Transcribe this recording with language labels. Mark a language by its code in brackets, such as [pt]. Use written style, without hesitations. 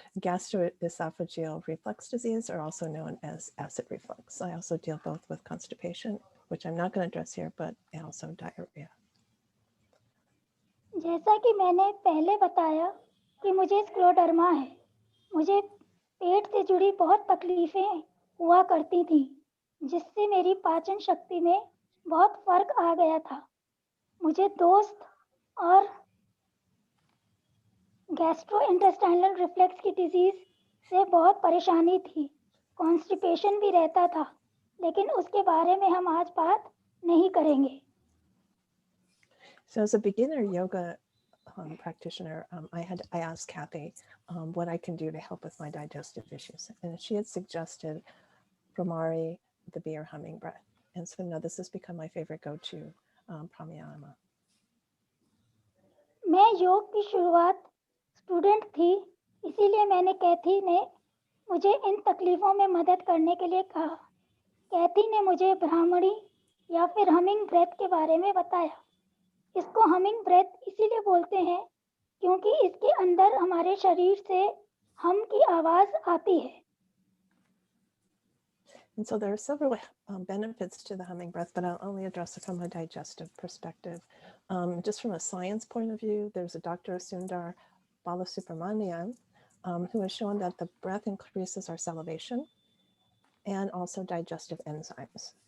[en] Gastroesophageal reflux disease, or also known as acid reflux. I also deal both with constipation, which I'm not going to address here, but also diarrhea. [hi] जैसा कि मैंने पहले बताया कि मुझे scleroderma है, मुझे पेट से जुड़ी बहुत तकलीफें हुआ करती थी, जिससे मेरी पाचन शक्ति में बहुत फर्क आ गया था। मुझे दोस्त और गैस्ट्रोइंटेस्टाइनल रिफ्लेक्स की डिजीज से बहुत परेशानी थी, कॉन्स्टिपेशन भी रहता था, लेकिन उसके बारे में हम आज बात नहीं करेंगे। [en] So as a beginner yoga practitioner, I asked Kathy what I can do to help with my digestive issues. And she had suggested Brahmari, the bee or humming breath. And so now this has become my favorite go-to pranayama. [hi] मैं योग की शुरुआत student थी, इसीलिए मैंने कैथी ने मुझे इन तकलीफों में मदद करने के लिए कहा। कैथी ने मुझे ब्राह्मणी या फिर हमिंग ब्रेथ के बारे में बताया। इसको हमिंग ब्रेथ इसीलिए बोलते हैं क्योंकि इसके अंदर हमारे शरीर से हम की आवाज आती है। [en] And so there are several benefits to the humming breath, but I'll only address it from a digestive perspective. Just from a science point of view, there's a Dr. Sundar Balasubramanian who has shown that the breath increases our salivation and also digestive enzymes.